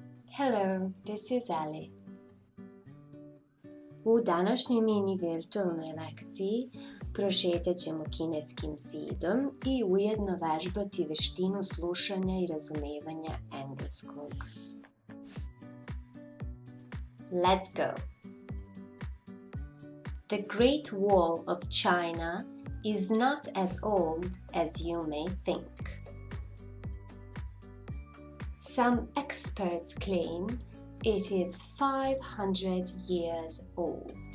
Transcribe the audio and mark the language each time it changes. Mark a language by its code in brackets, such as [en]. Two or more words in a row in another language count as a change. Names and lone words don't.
[en] Hello, this is Ali. [sr] U današnjoj mini virtuelnoj lekciji prošetat ćemo kineskim zidom i ujedno vežbati veštinu slušanja i razumevanja engleskog. [en] Let's go! The Great Wall of China is not as old as you may think. Some experts claim it is 500 years old.